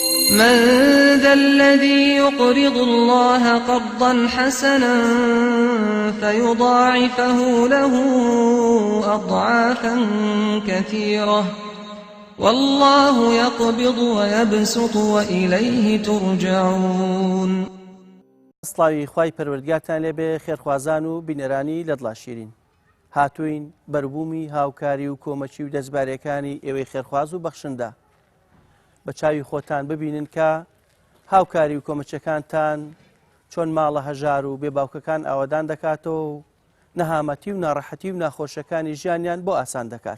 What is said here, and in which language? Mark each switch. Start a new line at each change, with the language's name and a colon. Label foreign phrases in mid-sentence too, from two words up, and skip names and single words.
Arabic: من ذا الذي يقرض الله قرضا حسنا فيضاعفه له أضعافا كثيرة والله يقبض ويبسط وإليه ترجعون.
Central Kurdish: سڵاوی خوای پەروەردگارتان لێبێ خێرخوازان و بینەرانی لە دڵا شیرین. هاتوین بەربوومی هاوکاری و کۆمەچی و دەستبارەکانی ئێوەی خێرخواز و بەخشندا. بە چاوی خۆتان ببینن کە هاوکاری و کۆمەچەکانتان چۆن ماڵە هەژار و بێباوکەکان ئاوادان دەکاتەوە و نەهامەتی و ناڕەحەتی و ناخۆشەکانی ژیانیان بۆ ئاسان دەکات.